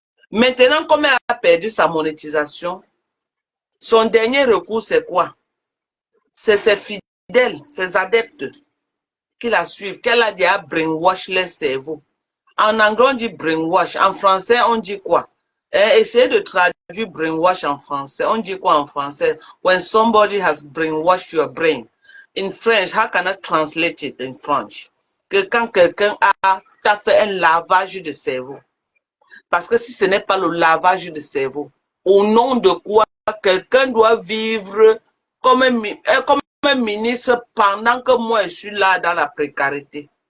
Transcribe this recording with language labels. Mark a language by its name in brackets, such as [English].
[French] Maintenant, comme elle a perdu sa monétisation, son dernier recours, c'est quoi? C'est ses fidèles, ses adeptes qui la suivent, qu'elle a déjà brainwash les cerveaux. En anglais, on dit brainwash. En français, on dit quoi? Essayez de traduire brainwash en français. On dit quoi en français? [English] When somebody has brainwashed your brain. In French, how can I translate it in French? [French] Que quand quelqu'un t'a fait un lavage de cerveau. Parce que si ce n'est pas le lavage de cerveau, au nom de quoi quelqu'un doit vivre comme un ministre pendant que moi je suis là dans la précarité.